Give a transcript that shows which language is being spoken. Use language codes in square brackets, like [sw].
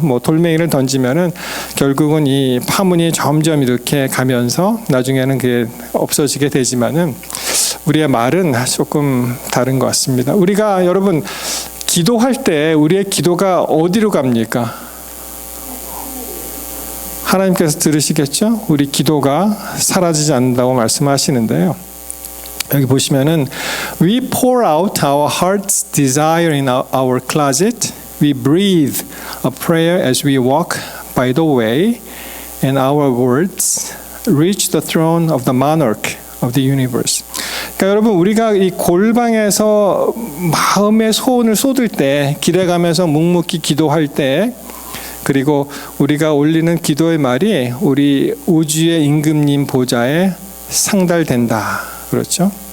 [ko] 뭐 돌멩이를 던지면은 결국은 이 파문이 점점 이렇게 가면서 나중에는 그게 없어지게 되지만은, 우리의 말은 조금 다른 것 같습니다. 우리가 여러분 기도할 때 우리의 기도가 어디로 갑니까? 하나님께서 들으시겠죠? 우리 기도가 사라지지 않는다고 말씀하시는데요. 여기 보시면은 [en] We pour out our heart's desire in our closet. We breathe a prayer as we walk by the way, and our words reach the throne of the monarch of the universe. [ko] 그러니까 여러분, 우리가 이 골방에서 마음의 소원을 쏟을 때, 기대감에서 묵묵히 기도할 때, 그리고 우리가 올리는 기도의 말이 우리 우주의 임금님 보좌에 상달된다. 그렇죠?